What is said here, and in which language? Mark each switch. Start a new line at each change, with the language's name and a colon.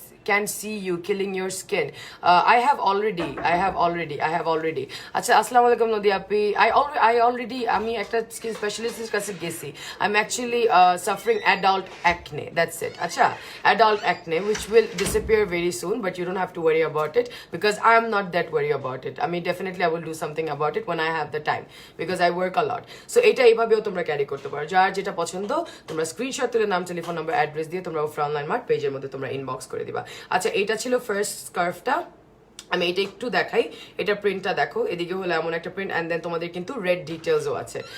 English: can see you killing your skin. I have already.
Bangla: আচ্ছা আসসালামু আলাইকুম নদী আপি।
English: I already
Bangla: আমি একটা স্কিন স্পেশালিস্টের কাছে গেছি।
English: I'm actually suffering adult acne. That's it. আচ্ছা adult acne which will disappear very soon, but you don't have to worry about it because I am not that worried about it. I mean definitely I will do something about it when I have the time because I work a lot.
Bangla: So এটা এইভাবেও তোমরা carry করতে পারো। যার যেটা পছন্দ তোমরা screenshot তুলে নাম, টেলিফোন নাম্বার, অ্যাড্রেস দিয়ে তোমরা উফরা অনলাইন মার্ট পেজের মধ্যে তোমরা ইনবক্স করে দিবা। আচ্ছা এটা ছিল ফার্স্ট স্কার্ফটা। আমি এটা একটু দেখাই, এটা প্রিন্টটা দেখো, এদিকে হলো এমন একটা প্রিন্ট
English: and then
Bangla: তোমাদের কিন্তু রেড ডিটেলসও আছে।